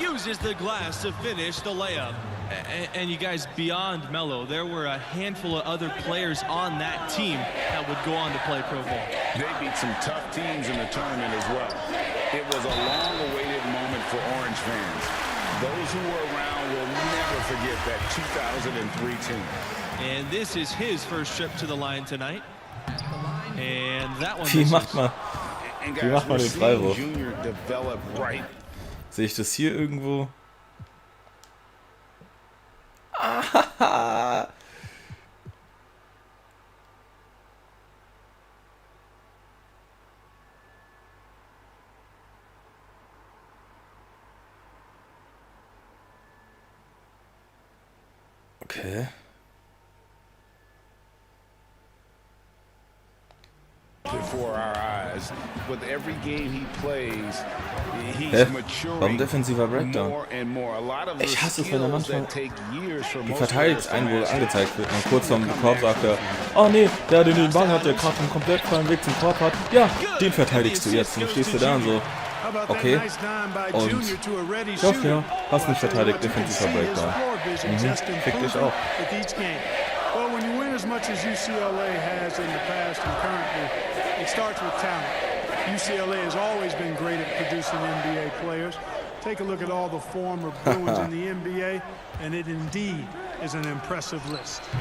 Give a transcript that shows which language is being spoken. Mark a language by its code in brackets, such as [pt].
[en] Uses the glass to finish the layup. And you guys, beyond Melo, there were a handful of other players on that team that would go on to play pro ball. They beat some tough teams in the tournament as well. It was a long-awaited moment for Orange fans. Those who were around will never forget that 2003 team. And this is his first trip to the line tonight. And that one. [de] Wie macht man den Freiwurf? [en] Junior develop right. [de] Sehe ich das hier irgendwo? Ah, okay. [en] before our eyes. With every game he plays, he's maturing more and more. A lot of the skills that take years for most players to master. [de] Angezeigt wird. Und kurz vorm Korb sagt er, oh nee, der den Ball hat, der gerade einen komplett freien Weg zum Korb hat. Ja, den verteidigst du jetzt. Und stehst du da und so, okay. Und ja, hast nicht verteidigt, defensiver Breakdown. Fick dich auch. [en] Well, when you win as much as UCLA has in the past and currently, it starts with talent. UCLA has always been great at producing NBA players. Take a look at all the former Bruins in the NBA, and it indeed is an impressive list.